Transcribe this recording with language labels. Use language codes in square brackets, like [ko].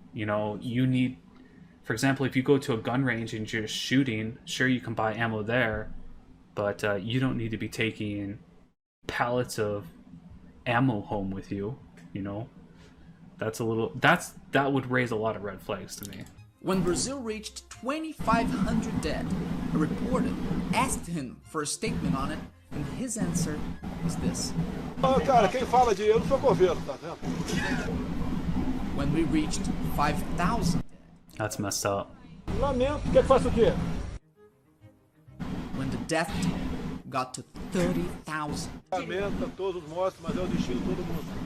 [en] You know, you need, for example, if you go to a gun range and you're just shooting, sure, you can buy ammo there, but you don't need to be taking pallets of ammo home with you, you know. That's a little. That would raise a lot of red flags to me. When Brazil reached 2,500 dead, a reporter asked him for a statement on it, and his answer was this. [pt] Cara, quem fala de eu não sou governo, tá vendo? [en] When we reached 5,000 dead. That's messed up. [pt] Lamento, quer que faça o quê? [en] When the death toll got to 30,000. [pt] Lamento a todos os mortos, mas é o destino de todo mundo.